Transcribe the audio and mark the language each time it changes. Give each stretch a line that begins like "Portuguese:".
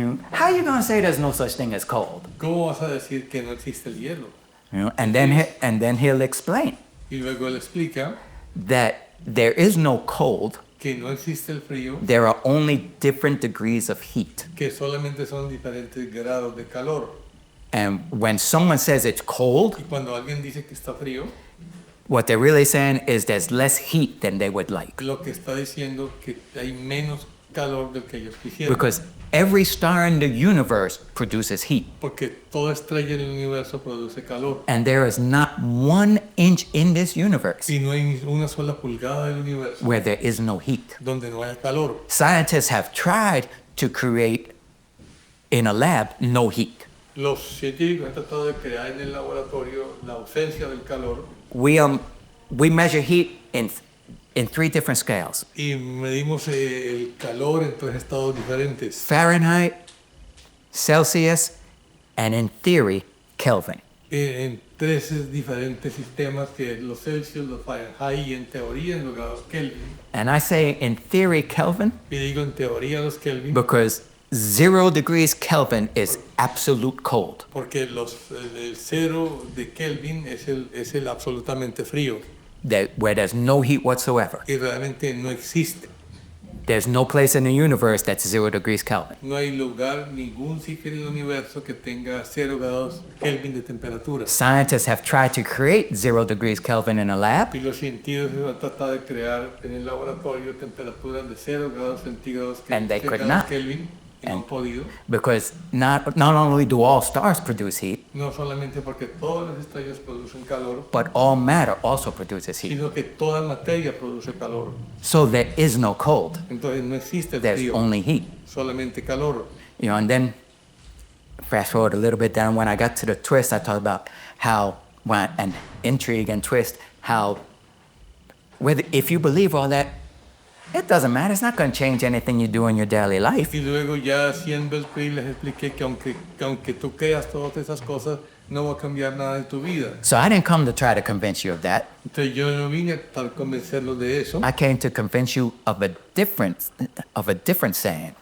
English: How are you going to say there's no such thing as cold?
Spanish: ¿Cómo vas a decir que no existe el hielo?
English: And then he'll explain
Spanish: Y luego él explica
English: that there is no cold.
Spanish: que no existe el frío,
English: There are only different degrees of heat.
Spanish: que solamente son diferentes grados de calor.
English: And when someone says it's cold,
Spanish: Y cuando alguien dice que está frío,
English: what they're really saying is there's less heat than they would like.
Spanish: lo que está diciendo que hay menos calor del que ellos quisieran.
English: Because every star in the universe produces heat.
Spanish: Porque toda estrella en el universo produce calor.
English: And there is not 1 inch in this universe
Spanish: Y no hay una sola pulgada del universo
English: where there is no heat.
Spanish: donde no haya calor.
English: Scientists have tried to create in a lab no heat.
Spanish: Los científicos han tratado de crear en el laboratorio la ausencia del calor
English: We measure heat in 3 different scales:
Spanish: y medimos el calor en 3 estados diferentes.
English: Fahrenheit, Celsius, and in theory, Kelvin.
Spanish: En 3 diferentes sistemas, que es los Celsius, los Fahrenheit y en teoría en los grados Kelvin.
English: And I say in theory Kelvin
Spanish: Y digo en teoría los Kelvin
English: because 0 degrees Kelvin is absolute cold.
Spanish: porque el 0 de Kelvin es el absolutamente frío
English: Where there's no heat whatsoever.
Spanish: y realmente no existe.
English: There's no place in the universe that's 0 degrees Kelvin.
Spanish: No hay lugar, ningún sitio en el universo que tenga 0 grados Kelvin de temperatura.
English: Scientists have tried to create 0 degrees Kelvin in a lab,
Spanish: Y los científicos han tratado de crear en el laboratorio temperaturas de 0 grados centígrados
English: And they could
Spanish: grados
English: not.
Spanish: Kelvin y no han podido.
English: Because not only do all stars produce heat,
Spanish: No solamente porque todas las estrellas producen calor,
English: but all matter also produces heat.
Spanish: sino que toda materia produce calor.
English: So there is no cold.
Spanish: Entonces no existe el
English: There's
Spanish: frío,
English: only heat.
Spanish: solamente calor.
English: You know, and then fast forward a little bit down when I got to the twist, I talked about how, and intrigue and twist, how whether if you believe all that, it doesn't matter. It's not going to change anything you do in your daily life.
Spanish: Y luego ya haciendo el PRI les expliqué que aunque tú creas todas esas cosas, no va a cambiar nada en tu vida.
English: So I didn't come to try to convince you of that.
Spanish: Entonces yo no vine a tratar de convencerlos de eso,
English: I came to convince you of a different saying,